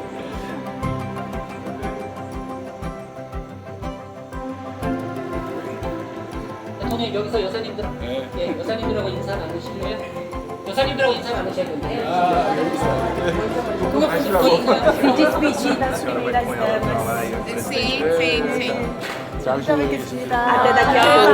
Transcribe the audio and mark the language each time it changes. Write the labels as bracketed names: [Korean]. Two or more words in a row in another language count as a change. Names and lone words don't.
[Korean] 대통령 여기서 여사님들, 네. 예, 여사님들하고 인사 나누실래요? 여사님들하고 인사 나누셔야 된대요. 아, 여기서. 그거 보시고 인사. [Portuguese] Se despedir das primeiras damas. Sim, sim, sim. [Korean] 잠시 후에 뵙겠습니다. [Portuguese] Até daqui a pouco.